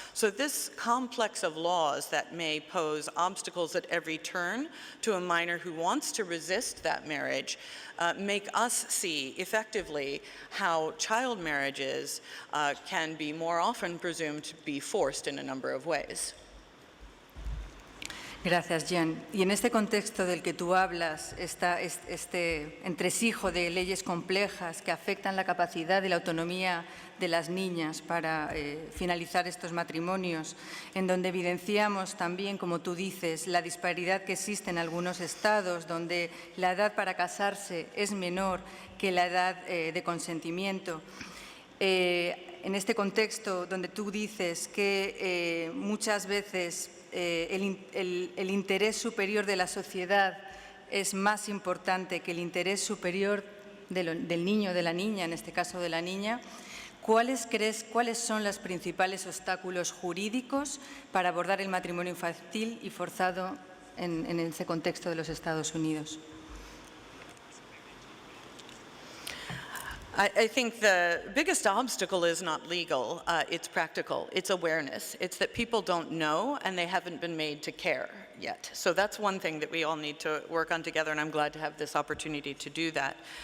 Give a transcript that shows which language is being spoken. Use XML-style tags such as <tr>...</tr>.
<en>So this complex of laws that may pose obstacles at every turn to a minor who wants to resist that marriage make us see effectively how child marriages can be more often presumed to be forced in a number of ways.</en> <es>Gracias, Jen. Y en este contexto del que tú hablas, este entresijo de leyes complejas que afectan la capacidad y la autonomía de las niñas para finalizar estos matrimonios, en donde evidenciamos también, como tú dices, la disparidad que existe en algunos estados, donde la edad para casarse es menor que la edad de consentimiento. En este contexto donde tú dices que muchas veces el interés superior de la sociedad es más importante que el interés superior del niño o de la niña, en este caso de la niña, ¿cuáles son los principales obstáculos jurídicos para abordar el matrimonio infantil y forzado en ese contexto de los Estados Unidos?</es> <en>I think the biggest obstacle is not legal, it's practical, it's awareness. It's that people don't know and they haven't been made to care yet. So that's one thing that we all need to work on together, and I'm glad to have this opportunity to do that.</en>